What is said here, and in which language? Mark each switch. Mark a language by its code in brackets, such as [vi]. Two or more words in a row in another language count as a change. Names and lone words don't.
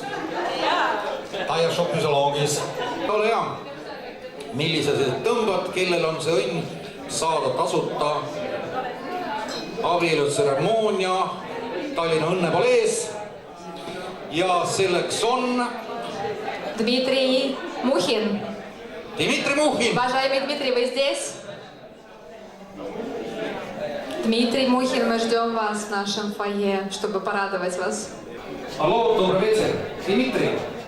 [et] Taia šopüsoloogis. Ole hea, millise sa tõmbad, kellel on see õnn saada tasuta abielutseremoonia Tallinna Õnnepalees ja selleks on [ru] Дмитрий Мухин. Дмитрий Мухин. Уважаемый Дмитрий, вы здесь? Дмитрий Мухин, мы ждем вас в нашем фойе, чтобы порадовать вас. Алло, добрый вечер. Дмитрий.